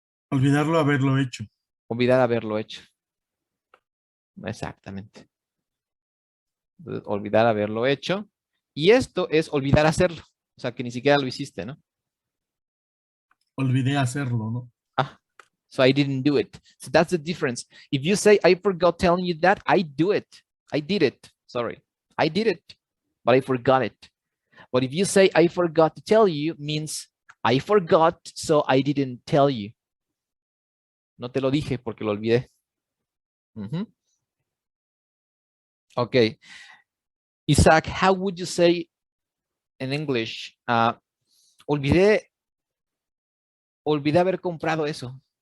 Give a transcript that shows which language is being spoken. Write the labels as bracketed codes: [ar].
[es] Olvidarlo haberlo hecho. Olvidar haberlo hecho. Exactamente. Entonces, olvidar haberlo hecho. Y esto es olvidar hacerlo. O sea, que ni siquiera lo hiciste, ¿no? Olvidé hacerlo, ¿no? [en] So I didn't do it. So that's the difference. If you say, I forgot telling you that, I do it. I did it. Sorry. I did it, but I forgot it. But if you say, I forgot to tell you, means I forgot, so I didn't tell you. [es] No te lo dije porque lo olvidé. [en] Okay. Isaac, how would you say in English? [es] Olvidé haber comprado eso.